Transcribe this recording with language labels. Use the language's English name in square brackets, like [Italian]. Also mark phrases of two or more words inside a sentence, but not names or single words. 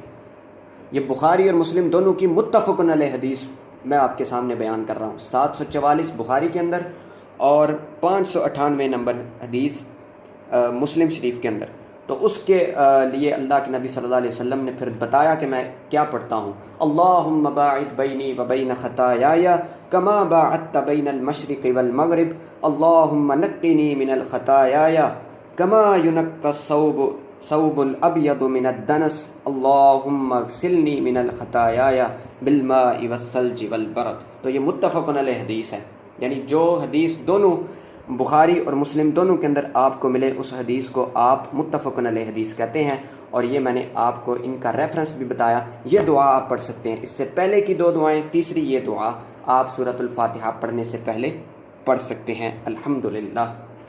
[Urdu] یہ بخاری اور مسلم دونوں کی متفقن علیہ حدیث میں آپ کے سامنے بیان کر رہا ہوں، 744 بخاری کے اندر اور 598 نمبر حدیث مسلم شریف کے اندر۔ تو اس کے لیے اللہ کے نبی صلی اللہ علیہ وسلم نے پھر بتایا کہ میں کیا پڑھتا ہوں، [Arabic] اللہم باعد بینی و بین خطایای کما باعدت بین المشرق والمغرب، اللہم نقنی من الخطایای کما ینقی الثوب الابیض من الدنس، اللہم اغسلنی من الخطایای بالماء والثلج والبرد۔ [Urdu] تو یہ متفق علیہ حدیث ہے، یعنی جو حدیث دونوں بخاری اور مسلم دونوں کے اندر آپ کو ملے اس حدیث کو آپ متفق علیہ حدیث کہتے ہیں، اور یہ میں نے آپ کو ان کا ریفرنس بھی بتایا۔ یہ دعا آپ پڑھ سکتے ہیں، اس سے پہلے کی 2 دعائیں، تیسری یہ دعا آپ سورۃ الفاتحہ پڑھنے سے پہلے پڑھ سکتے ہیں الحمدللہ۔